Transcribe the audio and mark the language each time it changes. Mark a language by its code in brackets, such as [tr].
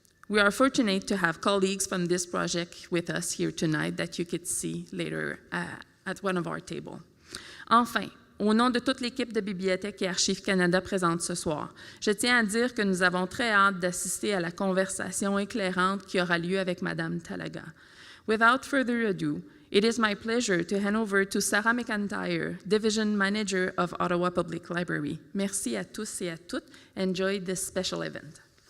[en] We are fortunate to have colleagues from this project with us here tonight that you could see later at one of our tables. [fr] Enfin, au nom de toute l'équipe de Bibliothèque et Archives Canada présente ce soir, je tiens à dire que nous avons très hâte d'assister à la conversation éclairante qui aura lieu avec Madame Talaga. [en] Without further ado, it is my pleasure to hand over to Sarah McIntyre, Division Manager of Ottawa Public Library. [fr] Merci à tous et à toutes. [en] Enjoy this special event.